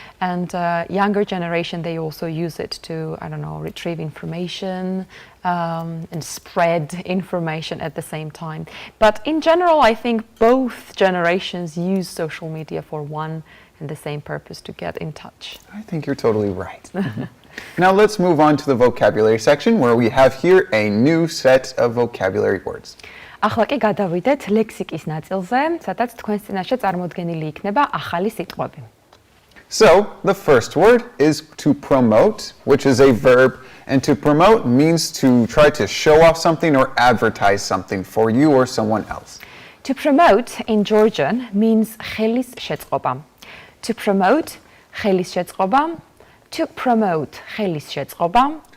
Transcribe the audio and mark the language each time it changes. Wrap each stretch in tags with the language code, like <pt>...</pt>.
<en>And younger generation, they also use it to, I don't know, retrieve information and spread information at the same time. But in general, I think both generations use social media for one and the same purpose, to get in touch. I think you're totally right. Now let's move on to the vocabulary section where we have here a new set of vocabulary words.</en> <ka>ახლა კი გადავიდეთ ლექსიკის ნაწილზე, სადაც თქვენს წინაშე წარმოდგენილი იქნება ახალი სიტყვები.</ka> <en>So, the first word is to promote, which is a verb, and to promote means to try to show off something or advertise something for you or someone else. To promote in Georgian means</en> <ka>ხელის შეწყობა.</ka> <en>To promote,</en> <ka>ხელის შეწყობა.</ka> <en>To promote, ხელის შეწყობა.</en>